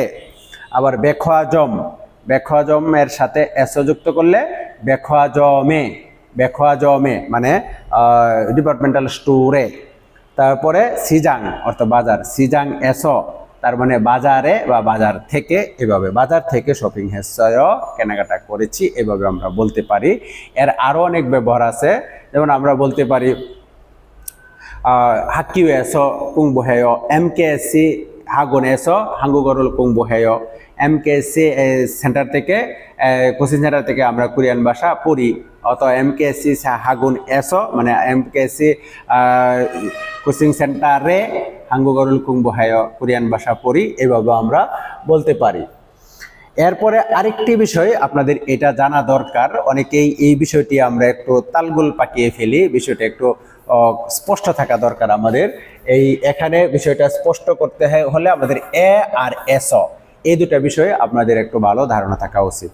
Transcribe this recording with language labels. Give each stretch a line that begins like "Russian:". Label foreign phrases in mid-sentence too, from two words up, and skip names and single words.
Bangla: আবার বেখোয়াজম, বেখোয়াজমের সাথে এস যুক্ত করলে বেখোয়াজমে, বেখোয়াজমে মানে ডিপার্টমেন্টাল স্টোরে। তারপরে সিজাং অর্থ বাজার,
Korean: 시장 에서
Bangla: তার মানে বাজারে বা বাজার থেকে, এভাবে বাজার থেকে
Korean: 쇼핑 했어요
Bangla: কেনাকাটা করেছি, এভাবে আমরা বলতে পারি। এর আরো অনেক ব্যবহার আছে, যেমন আমরা বলতে পারি
Korean: 학교에서 공부해요. MKC 학원에서 한국어를 공부해요.
Bangla: MKC সেন্টার থেকে কোচিং সেন্টার থেকে আমরা কোরিয়ান ভাষা পড়ি। অথবা MKC 학원에서 মানে MKC কোচিং সেন্টারে
Korean: 한국어를 공부해요,
Bangla: কোরিয়ান ভাষা পড়ি, এভাবে আমরা বলতে পারি। এরপরে আরেকটি বিষয় আপনাদের এটা জানা দরকার, অনেকেই এই বিষয়টি আমরা একটু তালগোল পাকিয়ে ফেলি, বিষয়টা একটু স্পষ্ট থাকা দরকার আমাদের। এই এখানে বিষয়টা স্পষ্ট করতে হলে আমাদের এ আর এস এই দুটা বিষয়ে আপনাদের একটু ভালো ধারণা থাকা উচিত।